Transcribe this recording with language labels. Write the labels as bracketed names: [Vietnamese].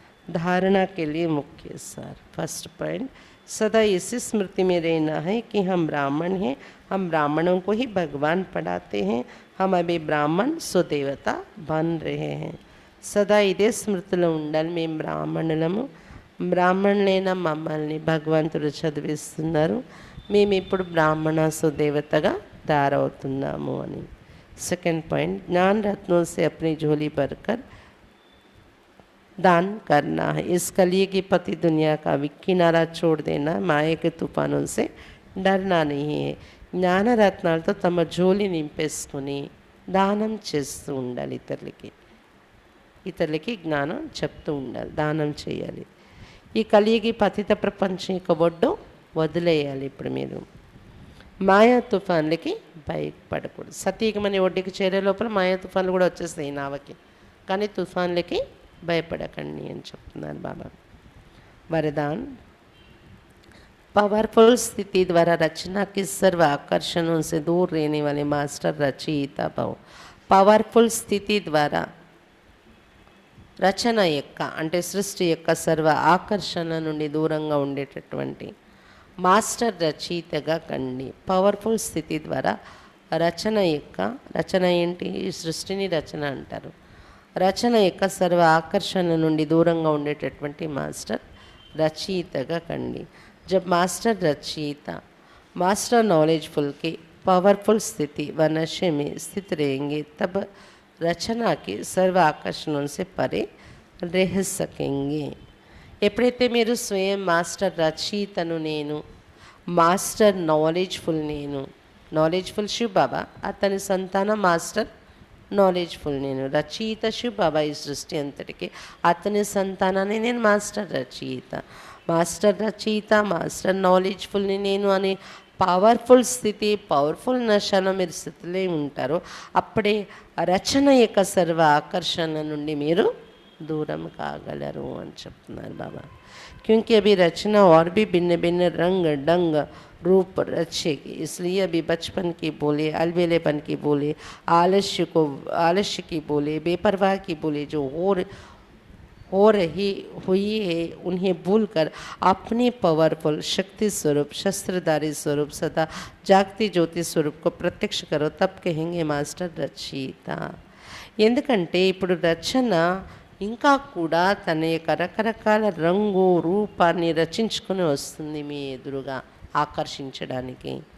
[Hindi] धारणा के लिए मुख्य सार. फर्स्ट पॉइंट, सदा इसी स्मृति में रहना है कि हम ब्राह्मण हैं. हम ब्राह्मणों को ही भगवान पढ़ाते हैं. हम अभी ब्राह्मण सुदेवता बन रहे हैं. [Telugu] సదా ఇదే స్మృతిలో ఉండాలి. మేము బ్రాహ్మణులము, బ్రాహ్మణులైన మమ్మల్ని భగవంతుడు చదివిస్తున్నారు. మేము ఇప్పుడు బ్రాహ్మణ సుదేవతగా తయారవుతున్నాము అని. [Hindi] సెకండ్ పాయింట్, జ్ఞాन रत्नों से अपनी झोली भरकर दान करना है. इस कलिए की पति दुनिया का किनारा छोड़ देना. माया के तूफानों से डरना नहीं है. [Telugu] జ్ఞానరత్నాలతో తమ జోలి నింపేసుకుని దానం చేస్తూ ఉండాలి. ఇతరులకి జ్ఞానం చెప్తూ ఉండాలి, దానం చేయాలి. ఈ కలియుగి పతిత ప్రపంచం యొక్క ఒడ్డు వదిలేయాలి. ఇప్పుడు మీరు మాయా తుఫాన్లకి భయపడకూడదు. సతీకమని ఒడ్డుకి చేరే లోపల మాయా తుఫాన్లు కూడా వచ్చేస్తాయి నావకి, కానీ తుఫాన్లకి భయపడకండి అని చెప్తున్నారు బాబా. [Hindi] వరదాన్, पावरफुल स्थिति द्वारा रचना के सर्व आकर्षणों से दूर रहने वाले मास्टर रचयिता भव. [Telugu] పవర్ఫుల్ స్థితి ద్వారా రచన యొక్క అంటే సృష్టి యొక్క సర్వ ఆకర్షణ నుండి దూరంగా ఉండేటటువంటి మాస్టర్ రచయితగా కండి. పవర్ఫుల్ స్థితి ద్వారా రచన ఏంటి? ఈ సృష్టిని రచన అంటారు. రచన యొక్క సర్వ ఆకర్షణ నుండి దూరంగా ఉండేటటువంటి మాస్టర్ రచయితగా కండి. [Hindi] जब मास्टर रचयिता मास्टर नॉलेजफुल के पावरफुल स्थिति व नशे में स्थित रहेंगे तब रचना के सर्व आकर्षणों से परे रह सकेंगे. [Telugu] ఎప్పుడైతే మీరు స్వయం మాస్టర్ రచయితను నేను, మాస్టర్ నాలెడ్జ్ఫుల్ నేను, నాలెడ్జ్ఫుల్ శివ్ బాబా, అతని సంతానం మాస్టర్ నాలెడ్జ్ఫుల్ నేను, రచయిత శివ్ బాబా ఈ సృష్టి అంతటికి, అతని సంతానాన్ని నేను మాస్టర్ రచయిత. మాస్టర్ రచయిత మాస్టర్ నాలెడ్జ్ఫుల్ని నేను అని పవర్ఫుల్ స్థితి, పవర్ఫుల్ నశలో మీరు స్థితిలో ఉంటారో అప్పుడే రచన యొక్క సర్వ ఆకర్షణ నుండి మీరు दूरम कागलरू అని చెప్తున్నారు బాబా. [Hindi] क्योंकि अभी रचना और भी भिन्न भिन्न रंग डंग रूप रचेगी. इसलिए अभी बचपन की बोले, अलबेलेपन की बोले, आलस्य की बोले, बेपरवाह की बोले जो हो रही हुई है उन्हें भूलकर अपने पावरफुल शक्ति स्वरूप शस्त्रधारी स्वरूप सदा जागती ज्योति स्वरूप को प्रत्यक्ष करो. तब कहेंगे मास्टर रचयिता. [Telugu] ఎందుకంటే ఇప్పుడు రచన ఇంకా కూడా తన యొక్క రకరకాల రంగు రూపాన్ని రచించుకొని వస్తుంది మీ ఎదురుగా ఆకర్షించడానికి.